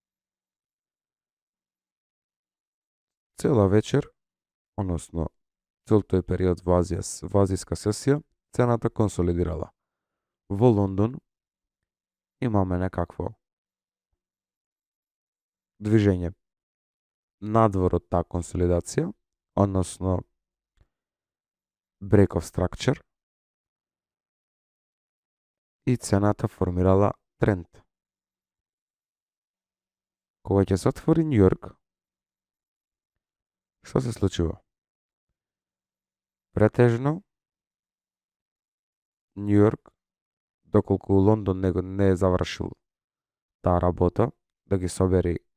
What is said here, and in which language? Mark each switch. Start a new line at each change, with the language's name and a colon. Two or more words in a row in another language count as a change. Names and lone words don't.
Macedonian: Цела вечер, односно цел тој период во азијска сесија, цената консолидирала. Во Лондон имаме некакво движење надвор од таа консолидација, односно
English: break of structure,
Macedonian: и цената формирала тренд. Кога ќе се отвори Њу Јорк, што се случува? Претежно Њу Јорк, доколку Лондон не е завршил таа работа, да ги собери